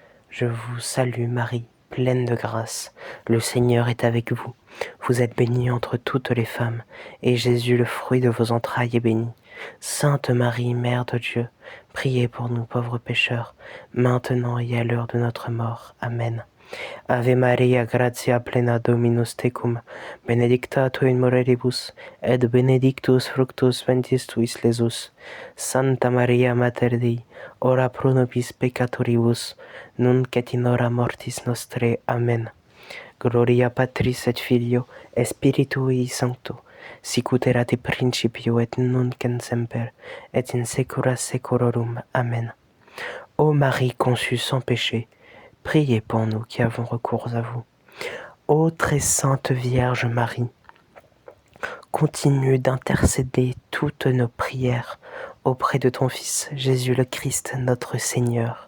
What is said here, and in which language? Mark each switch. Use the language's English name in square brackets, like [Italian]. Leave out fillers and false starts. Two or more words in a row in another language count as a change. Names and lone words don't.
[French] Je vous salue Marie, pleine de grâce. Le Seigneur est avec vous. Vous êtes bénie entre toutes les femmes, et Jésus, le fruit de vos entrailles, est béni. Sainte Marie, Mère de Dieu, priez pour nous pauvres pécheurs, maintenant et à l'heure de notre mort. Amen. [Latin] Ave Maria, gratia plena Dominus tecum, benedicta tu in mulieribus, et benedictus fructus ventris tuis, Iesus. Santa Maria, Mater Dei, ora pro nobis peccatoribus, nunc et in hora mortis nostrae. Amen. Gloria Patris et Filio, et Spiritui Sancto, sic ut erat in principio et nunc et semper, et in saecula saeculorum. Amen. [French] Ô Marie conçue sans péché, priez pour nous qui avons recours à vous. Ô très sainte Vierge Marie, continue d'intercéder toutes nos prières auprès de ton Fils Jésus le Christ notre Seigneur.